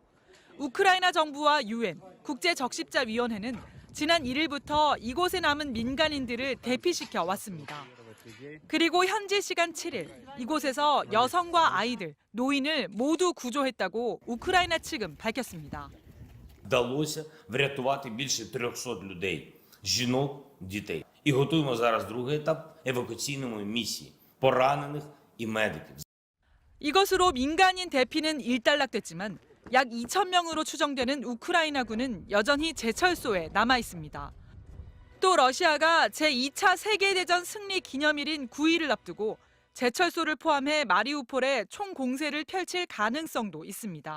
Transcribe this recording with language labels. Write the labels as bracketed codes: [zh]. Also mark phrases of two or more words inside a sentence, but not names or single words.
[ko] 우크라이나 정부와 유엔, 국제적십자위원회는 지난 1일부터 이곳에 남은 민간인들을 대피시켜 왔습니다. 그리고 현지 시간 7일, 이곳에서 여성과 아이들, 노인을 모두 구조했다고 우크라이나 측은 밝혔습니다. [uk] Вдалося врятувати більше 300 людей, жінок, дітей. І готуємо зараз другий етап евакуаційної місії, поранених і медиків. [ko] 이것으로 민간인 대피는 일단락됐지만 약 2,000명으로 추정되는 우크라이나군은 여전히 제철소에 남아 있습니다. 또 러시아가 제2차 세계대전 승리 기념일인 9일을 앞두고 제철소를 포함해 마리우폴에 총공세를 펼칠 가능성도 있습니다.